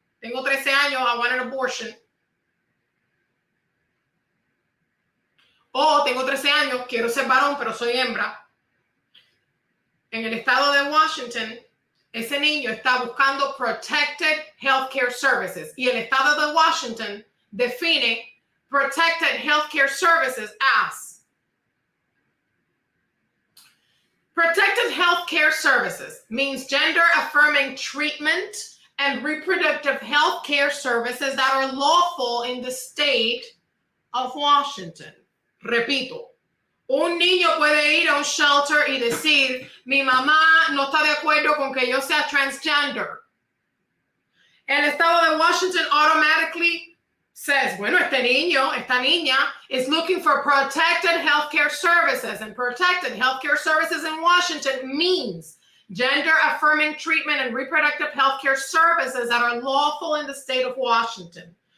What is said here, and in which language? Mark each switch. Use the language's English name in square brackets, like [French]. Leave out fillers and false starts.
[Spanish] tengo 13 años, [English] I want an abortion. [Spanish] O tengo 13 años, quiero ser varón, pero soy hembra. En el estado de Washington, ese niño está buscando [English] protected healthcare services. [Spanish] Y el estado de Washington define [English] protected healthcare services as protected healthcare services means gender-affirming treatment and reproductive healthcare services that are lawful in the state of Washington. [Spanish] Repito, un niño puede ir a un shelter y decir, mi mamá no está de acuerdo con que yo sea transgender. El estado de Washington [English] automatically says, [Spanish] bueno, este niño, esta niña [English] is looking for protected healthcare services, and protected healthcare services in Washington means gender-affirming treatment and reproductive healthcare services that are lawful in the state of Washington.